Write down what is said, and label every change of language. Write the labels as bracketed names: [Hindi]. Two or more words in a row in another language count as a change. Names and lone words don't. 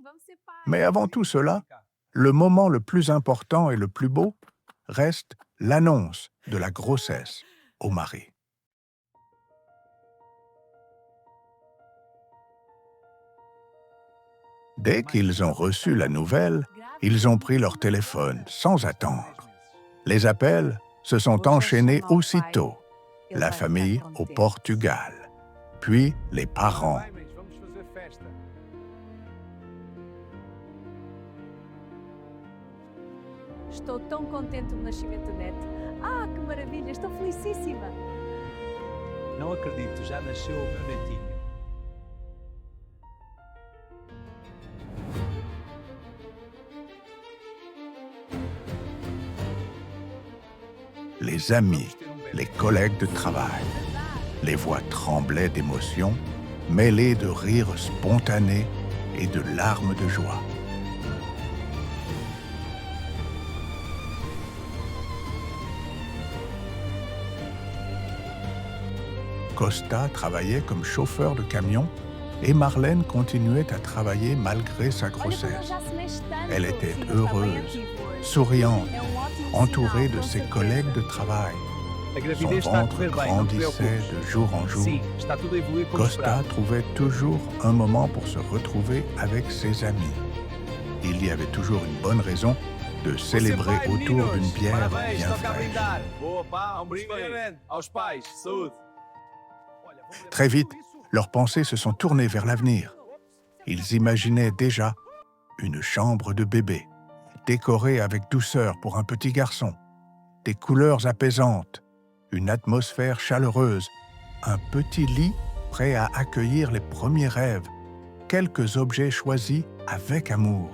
[French] Mais avant tout cela, le moment le plus important et le plus beau reste l'annonce de la grossesse au mari. Dès qu'ils ont reçu la nouvelle, ils ont pris leur téléphone sans attendre. Les appels se sont enchaînés aussitôt. La famille au Portugal, puis les parents. [Portuguese] Vai, mães, vamos fazer festa. Estou tão contente do nascimento do neto. Ah, que maravilha, estou felicíssima. Não acredito, já nasceu o meu netinho. [French] Les amis, les collègues de travail. Les voix tremblaient d'émotion, mêlées de rires spontanés et de larmes de joie. Costa travaillait comme chauffeur de camion et Marlène continuait à travailler malgré sa [Portuguese] Olha como ele [French] grossesse. [Portuguese] já se mexe tanto. [French] Elle était [Portuguese] Sim, ele está bem [French] heureuse, [Portuguese] ativo hoje. [French] souriante, [Portuguese] É ótimo [French] entourée [Portuguese] sinal, [French] de [Portuguese] com [French] ses [Portuguese] certeza. [French] collègues de travail. [Portuguese] A [French] Son [Portuguese] gravidez está a [French] ventre [Portuguese] correr bem, não te [French] grandissait [Portuguese] preocupes. [French] de jour en jour. [Portuguese] Sim, está tudo a evoluir como [French] Costa [Portuguese] esperado. [French] trouvait toujours un moment pour se retrouver avec ses amis. Il y avait toujours une bonne raison de célébrer [Portuguese] Você vai, [French] autour [Portuguese] meninos. [French] d'une bière [Portuguese] Parabéns, [French] bien [Portuguese] toca a [French] fraîche. [Portuguese] brindar. Boa, pá, brindem aos pais. Saúde. [French] Très vite, leurs pensées se sont tournées vers l'avenir. Ils imaginaient déjà une chambre de bébé, décorée avec douceur pour un petit garçon, des couleurs apaisantes, une atmosphère chaleureuse, un petit lit prêt à accueillir les premiers rêves, quelques objets choisis avec amour.